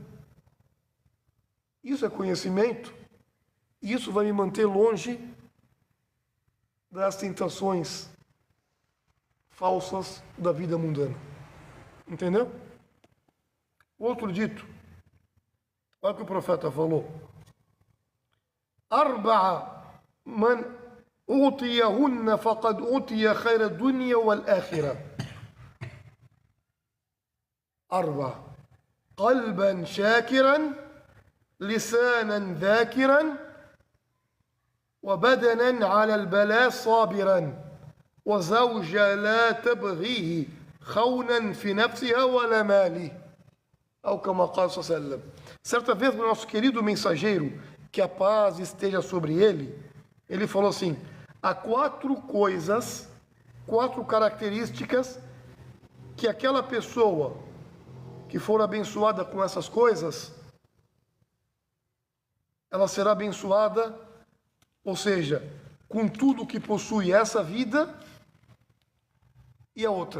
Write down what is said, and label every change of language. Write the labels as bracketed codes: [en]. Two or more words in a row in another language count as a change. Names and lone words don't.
[pt] Isso é conhecimento. Isso vai me manter longe das tentações falsas da vida mundana. Entendeu? Outro dito. Olha o que o profeta falou. [ar] أربع من أوتيهن فقد أوتي خير الدنيا والآخرة. أربع. قلبا شاكرا، لسانا ذاكرا, وبدنا على البلاء صابرا وزوجة لا تبغيه خونا في نفسها ولا ماله أو كما قال صلى الله عليه وسلم. [pt] Certa vez o nosso querido mensageiro, que a paz esteja sobre ele falou assim: há 4 coisas, 4 características que aquela pessoa que for abençoada com essas coisas, ela será abençoada, ou seja, com tudo que possui essa vida e a outra.